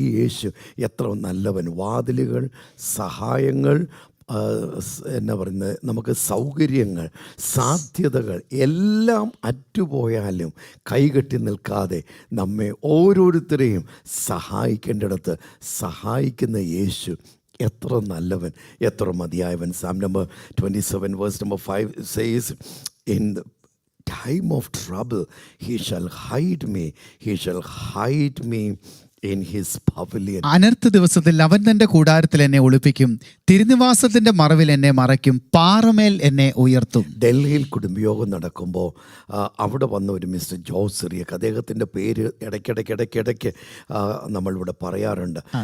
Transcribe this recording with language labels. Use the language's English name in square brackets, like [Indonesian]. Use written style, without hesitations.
[Malayalam] ഈ യേശു എത്ര നല്ലവൻ. വാതിലുകൾ, സഹായങ്ങൾ, എന്നാ പറയുന്നത്, നമുക്ക് സൗകര്യങ്ങൾ, സാധ്യതകൾ എല്ലാം അറ്റുപോയാലും കൈകെട്ടി നിൽക്കാതെ നമ്മെ ഓരോരുത്തരെയും സഹായിക്കേണ്ടിടത്ത് സഹായിക്കുന്ന യേശു എത്ര നല്ലവൻ, എത്ര മതിയായവൻ. [English] Psalm number 27 verse number 5 says, in the time of trouble he shall hide me, he shall hide me in his pavilion. [Malayalam] അനർത്ഥ ദിവസത്തിൽ അവൻ തന്റെ കൂടാരത്തിൽ എന്നെ ഒളിപ്പിക്കും, തിരുനിവാസത്തിന്റെ മറവിൽ എന്നെ മറയ്ക്കും, പാറമേൽ എന്നെ ഉയർത്തും. ഡൽഹിയിൽ കുടുംബയോഗം നടക്കുമ്പോൾ അവിടെ വന്ന ഒരു മിസ്റ്റർ ജോസ് സിറിയക്ക്, അദ്ദേഹത്തിൻ്റെ പേര് ഇടയ്ക്കിടയ്ക്ക് നമ്മളിവിടെ പറയാറുണ്ട്.